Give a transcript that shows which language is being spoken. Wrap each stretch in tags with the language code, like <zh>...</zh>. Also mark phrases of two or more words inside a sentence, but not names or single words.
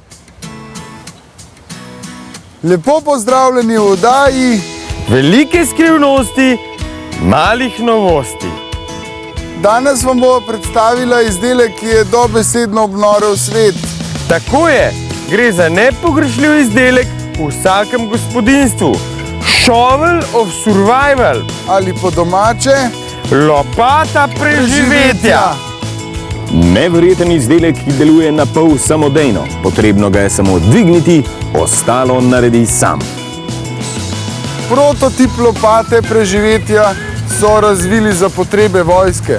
<sl>Lepo pozdravljeni v oddaji Velike skrivnosti, malih novosti. Danes vam bo predstavila izdelek, ki je dobesedno obnorel svet. Tako je, gre za nepogrešljiv izdelek v vsakem gospodinjstvu.</sl> <en>Shovel of survival.</en> <sl>Ali po domače, lopata preživetja. Neverjeten izdelek, ki deluje na pol samodejno. Potrebno ga je samo dvigniti, ostalo naredi sam. Prototip lopate preživetja so razvili za potrebe vojske.</sl>